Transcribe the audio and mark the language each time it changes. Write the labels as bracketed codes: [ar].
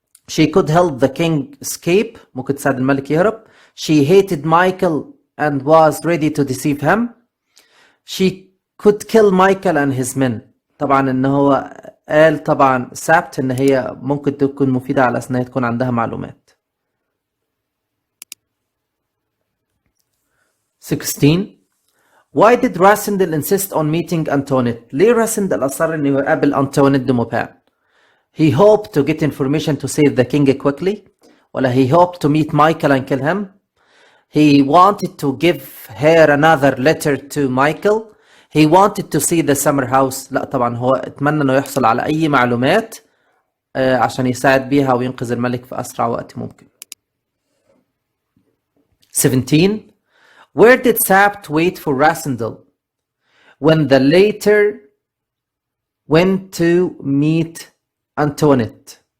[en] She could help the king escape، [ar] ممكن تساعد الملك يهرب. [en] She hated Michael and was ready to deceive him. She could kill Michael and his men. [ar] طبعا ان هو قال طبعا سابت ان هي ممكن تكون مفيدة على اساس انها تكون عندها معلومات. 16. [en] Why did Rasendel insist on meeting Antoinette؟ [ar] ليه راسندل أصر انه يقابل أنطوانيت دو موبان؟ [en] He hoped to get information to save the king quickly، ولا he hoped to meet Michael and kill him؟ He wanted to give her another letter to Michael. He wanted to see the summer house. [ar] لا طبعا هو اتمنى انه يحصل على اي معلومات عشان يساعد بيها وينقذ الملك في اسرع وقت ممكن. [en] 17. Where did Sapt wait for Rasendel when the letter went to meet Antoinette.